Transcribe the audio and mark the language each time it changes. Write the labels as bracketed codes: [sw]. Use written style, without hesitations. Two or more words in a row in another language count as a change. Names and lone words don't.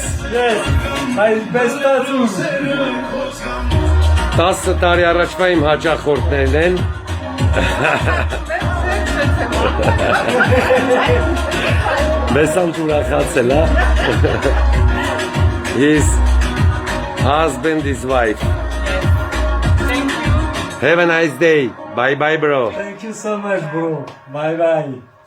[en] Yes. My best tattoo. [hy] 10 տարի առաջվա իմ հաճախորդներն են։ Բեսանտ ուրախացել է։ [en] His husband is wife. Thank you. Have a nice day. Bye bye, bro. Thank you so much, bro. Bye bye.